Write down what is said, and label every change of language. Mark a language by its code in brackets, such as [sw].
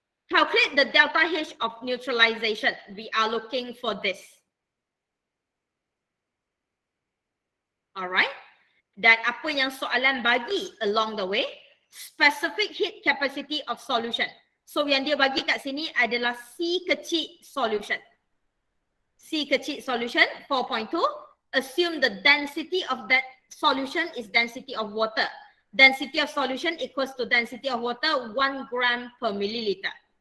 [en] Calculate the delta H of neutralization. We are looking for this. [ms] Alright. Dan apa yang soalan bagi [en] along the way? Specific heat capacity of solution. [ms] So yang dia bagi kat sini adalah C kecil solution. C kecil solution 4.2. [en] Assume the density of that solution is density of water. Density of solution equals to density of water 1 gram per milliliter.